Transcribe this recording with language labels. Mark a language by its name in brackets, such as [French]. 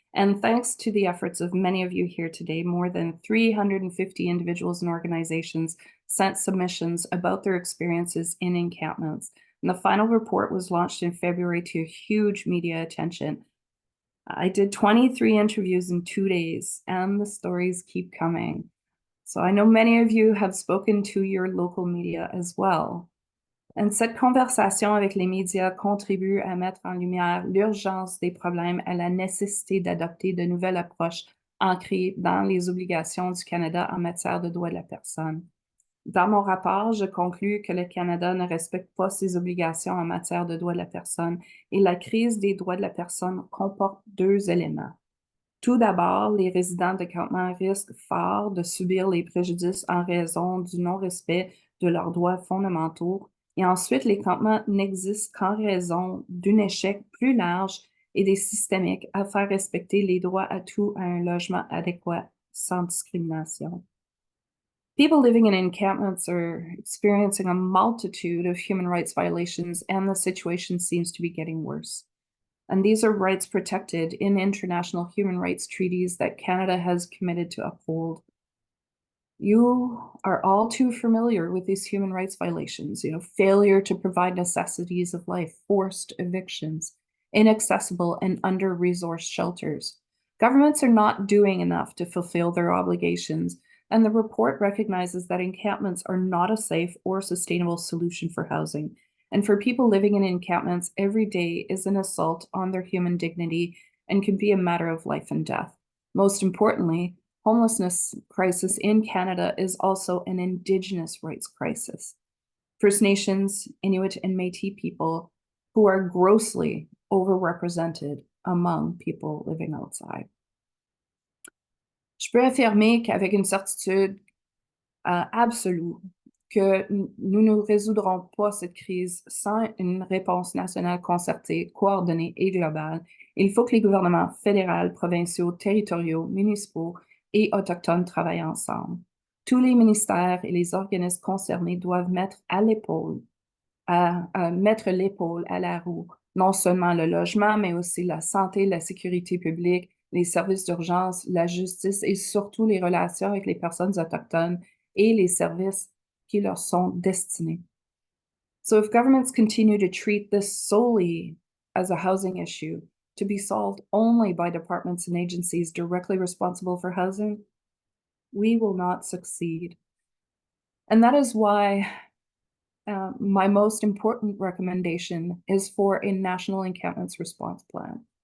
[English] And thanks to the efforts of many of you here today, more than 350 individuals and organizations sent submissions about their experiences in encampments. And the final report was launched in February to huge media attention. I did 23 interviews in 2 days, and the stories keep coming. So I know many of you have spoken to your local media as well. [French] And cette conversation avec les médias contribue à mettre en lumière l'urgence des problèmes et la nécessité d'adopter de nouvelles approches ancrées dans les obligations du Canada en matière de droits de la personne. Dans mon rapport, je conclus que le Canada ne respecte pas ses obligations en matière de droits de la personne, et la crise des droits de la personne comporte 2 éléments. Tout d'abord, les résidents de campements risquent fort de subir les préjudices en raison du non-respect de leurs droits fondamentaux. Et ensuite, les campements n'existent qu'en raison d'un échec plus large et des systémiques à faire respecter les droits à tous à un logement adéquat sans discrimination. [English] People living in encampments are experiencing a multitude of human rights violations, and the situation seems to be getting worse. And these are rights protected in international human rights treaties that Canada has committed to uphold. You are all too familiar with these human rights violations, failure to provide necessities of life, forced evictions, inaccessible and under-resourced shelters. Governments are not doing enough to fulfill their obligations, and the report recognizes that encampments are not a safe or sustainable solution for housing. And for people living in encampments, every day is an assault on their human dignity and can be a matter of life and death. Most importantly, homelessness crisis in Canada is also an Indigenous rights crisis. First Nations, Inuit, and Métis people who are grossly overrepresented among people living outside. [French] Je peux affirmer qu'avec une certitude absolue, que nous ne résoudrons pas cette crise sans une réponse nationale concertée, coordonnée et globale. Il faut que les gouvernements fédéraux, provinciaux, territoriaux, municipaux et autochtones travaillent ensemble. Tous les ministères et les organismes concernés doivent mettre l'épaule à la roue, non seulement le logement, mais aussi la santé, la sécurité publique, les services d'urgence, la justice et surtout les relations avec les personnes autochtones et les services qui leur sont destinés. [English] So if governments continue to treat this solely as a housing issue, to be solved only by departments and agencies directly responsible for housing, we will not succeed. And that is why my most important recommendation is for a National Encampments Response Plan.